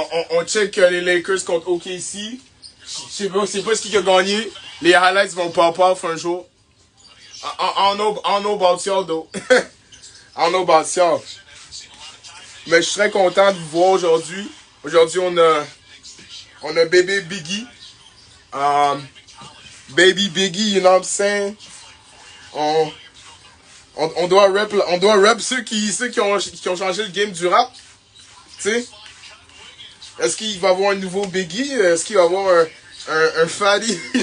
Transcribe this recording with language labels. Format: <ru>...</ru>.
<fr>On check les Lakers contre OKC. Je sais pas ce qui a gagné. Les highlights vont pop off un jour.</fr> <en>I don't know about y'all though. I don't know about y'all.</en> <fr>Mais je suis très content de vous voir aujourd'hui. Aujourd'hui, on a bébé Biggie.</fr> <en>Baby Biggie, you know what I'm saying?</en> <fr>On doit rap ceux qui ont changé le game du rap. Tu sais? Est-ce qu'il va y avoir un nouveau Biggie? Est-ce qu'il va y avoir un Fatty?</fr>